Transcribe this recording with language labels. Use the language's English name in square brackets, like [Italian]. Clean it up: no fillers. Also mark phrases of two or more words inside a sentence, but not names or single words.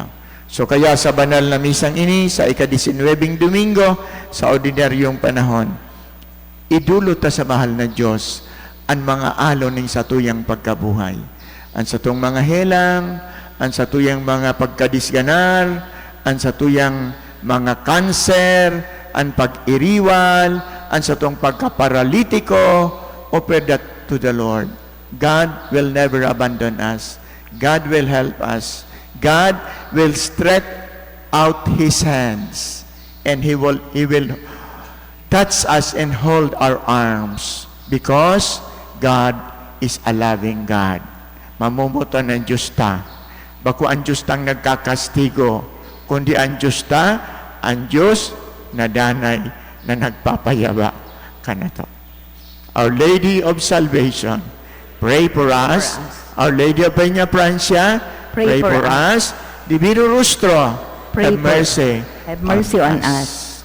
[Bikol] So kaya sa banal na misang ini, sa ika-19 Domingo, sa ordinaryong panahon, idulot ta sa mahal na Diyos ang mga alon ng satuyang pagkabuhay. Ang satong mga helang, ang satuyang mga pagkadisganar, ang satuyang mga kanser, ang pag-iriwal, ang satong pagkaparalitiko, [English] offer that to the Lord. God will never abandon us. God will help us. God will stretch out His hands, and He will touch us and hold our arms, because God is a loving God. [Bikol] Mamumuto ng Diyos ta. Baku ang Diyos tang nagkakastigo, kundi ang Diyos ta, ang Diyos na danay na nagpapayaba ka na to. [English] Our Lady of Salvation, pray for us. Our Lady of Peña Francia, pray for us. Divino Rostro, Pray have mercy. Have mercy on us.